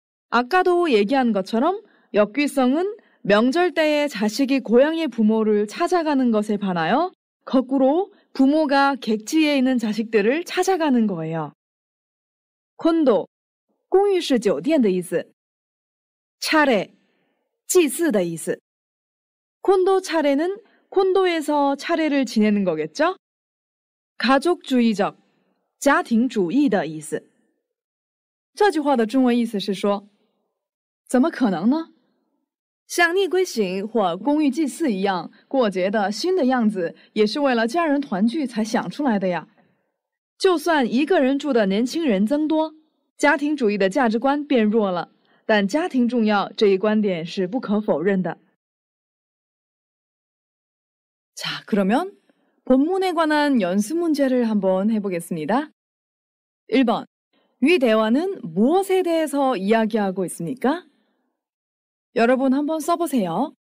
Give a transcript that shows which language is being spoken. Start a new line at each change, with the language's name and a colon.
Korean: 아까도 얘기한 것처럼 역귀성은 명절 때에 자식이 고향의 부모를 찾아가는 것에 반하여 거꾸로 부모가 객지에 있는 자식들을 찾아가는 거예요.
Chinese: 콘도, 公寓式酒店的意思. 차례, 祭祀的意思.
Korean: 콘도 차례는 콘도에서 차례를 지내는 거겠죠?
Chinese: 가족주의적, 家庭主义的意思. 这句话的中文意思是说，怎么可能呢？像逆归省或公寓祭祀一样过节的新的样子，也是为了家人团聚才想出来的呀。就算一个人住的年轻人增多，家庭主义的价值观变弱了，但家庭重要这一观点是不可否认的。
Korean: 자, 그러면 본문에 관한 연습 문제를 한번 해보겠습니다. 1번. 위 대화는 무엇에 대해서 이야기하고 있습니까? 여러분 한번 써보세요.